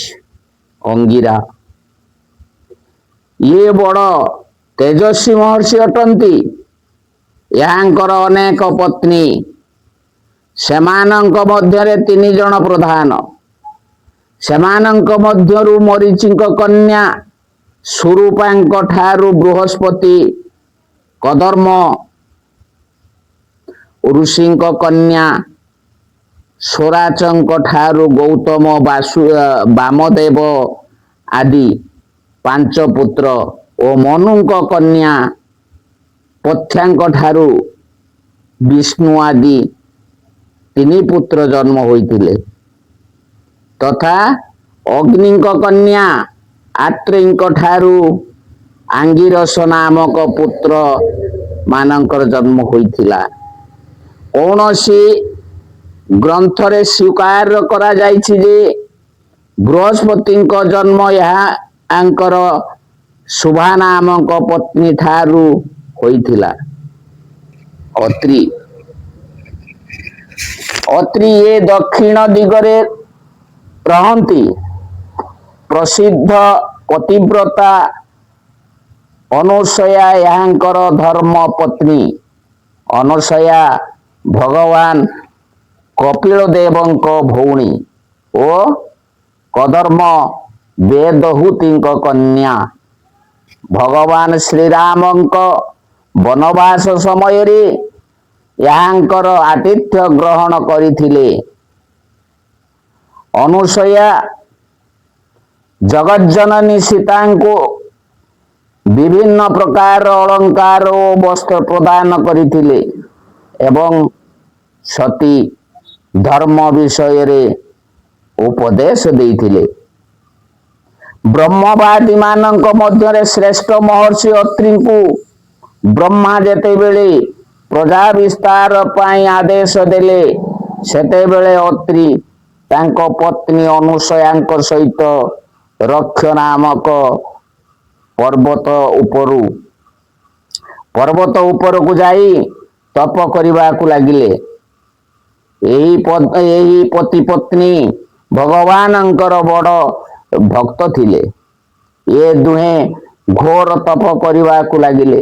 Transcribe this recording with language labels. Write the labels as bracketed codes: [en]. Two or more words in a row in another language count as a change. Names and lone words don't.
[or] ଅଙ୍ଗିରା ଏ ବଡ଼ ତେଜସ୍ୱୀ ମହର୍ଷି ଅଟନ୍ତି। ୟାଙ୍କର ଅନେକ ପତ୍ନୀ। ସେମାନଙ୍କ ମଧ୍ୟରେ 3 ଜଣ ପ୍ରଧାନ। ସେମାନଙ୍କ ମଧ୍ୟରୁ ମରୀଚିଙ୍କ କନ୍ୟା ସୁରୂପାଙ୍କ ଠାରୁ ବୃହସ୍ପତି, କର୍ଦ୍ଦମ ଋଷିଙ୍କ କନ୍ୟା ସ୍ୱରାଚଙ୍କ ଠାରୁ ଗୌତମ, ବାମଦେବ ଆଦି 5 ପୁତ୍ର ଓ ମନୁଙ୍କ କନ୍ୟା ପଥ୍ୟାଙ୍କ ଠାରୁ ବିଷ୍ଣୁ ଆଦି 3 ପୁତ୍ର ଜନ୍ମ ହୋଇଥିଲେ। ତଥା ଅଗ୍ନିଙ୍କ କନ୍ୟା ଆତ୍ରେୟଙ୍କ ଠାରୁ ଆଙ୍ଗିରସ ନାମକ ପୁତ୍ର ମାନଙ୍କର ଜନ୍ମ ହୋଇଥିଲା। କୌଣସି ଗ୍ରନ୍ଥ ରେ ସ୍ୱୀକାର କରା ଯାଇଛି ଯେ ବୃହସ୍ପତିଙ୍କ ଜନ୍ମ ୟାଙ୍କର ଶୁଭା ନାମକ ପତ୍ନୀ ଠାରୁ ହୋଇଥିଲା। ଅତ୍ରି ଏ ଦକ୍ଷିଣ ଦିଗରେ ରହନ୍ତି। ପ୍ରସିଦ୍ଧ ପତିବ୍ରତା ଅନସୂୟା ୟାଙ୍କର ଧର୍ମ ପତ୍ନୀ। ଅନସୂୟା ଭଗବାନ କପିଳ ଦେବଙ୍କ ଭଉଣୀ ଓ କର୍ଦ୍ଦମ ଦେବହୂତିଙ୍କ କନ୍ୟା। ଭଗବାନ ଶ୍ରୀରାମଙ୍କ ବନବାସ ସମୟ ରେ ୟାଙ୍କର ଆତିଥ୍ୟ ଗ୍ରହଣ କରିଥିଲେ। ଅନସୂୟା ଜଗଜ୍ଜନନୀ ସୀତାଙ୍କୁ ବିଭିନ୍ନ ପ୍ରକାର ଅଳଙ୍କାର ଓ ବସ୍ତ୍ର ପ୍ରଦାନ କରିଥିଲେ ଏବଂ ସତୀ ଧର୍ମ ବିଷୟ ରେ ଉପଦେଶ ଦେଇଥିଲେ। ବ୍ରହ୍ମବାଦୀ ମାନଙ୍କ ମଧ୍ୟ ଶ୍ରେଷ୍ଠ ମହର୍ଷି ଅତ୍ରିଙ୍କୁ ବ୍ରହ୍ମା ଯେତେ ବେଳେ ପ୍ରଜା ବିସ୍ତାର ପାଇଁ ଆଦେଶ ଦେଲେ ସେତେ ବେଳେ ଅତ୍ରି ତାଙ୍କ ପତ୍ନୀ ଅନସୂୟାଙ୍କ ସହିତ ଋକ୍ଷ ନାମକ ପର୍ବତ ଉପରକୁ ଯାଇ ତପ କରିବାକୁ ଲାଗିଲେ। ଏହି ପତି ପତ୍ନୀ ଭଗବାନଙ୍କର ବଡ଼ ଭକ୍ତ ଥିଲେ। ଏ ଦୁହେଁ ଘୋର ତପ କରିବାକୁ ଲାଗିଲେ।